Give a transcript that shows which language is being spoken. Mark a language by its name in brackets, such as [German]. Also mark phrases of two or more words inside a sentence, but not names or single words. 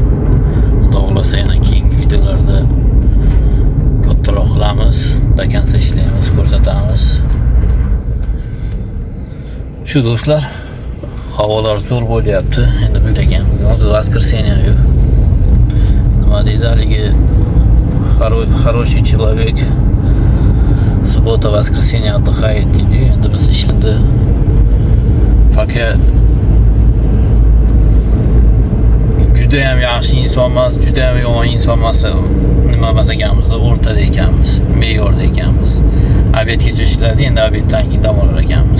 [Uzbek] Xudo xolasa yana keyingi videolarda kattaroq qilamiz, dakansa ishlaymiz, ko'rsatamiz. Shu do'stlar, havolar zo'r bo'lyapti. Endi bilagan, bugun o'zi воскресенье. Nima deydi haligi [Russian] хороший человек суббота, воскресенье отдыхает [Uzbek] deydi. Endi biz ishlarda faqat juda ham yaxshi inson emas, juda ham yomon inson emas, nima emas ekanmiz, o'rtada ekanmiz, me'yorda ekanmiz. Obedgacha ishlaydi, endi obeddan keyin dam olar ekanmiz.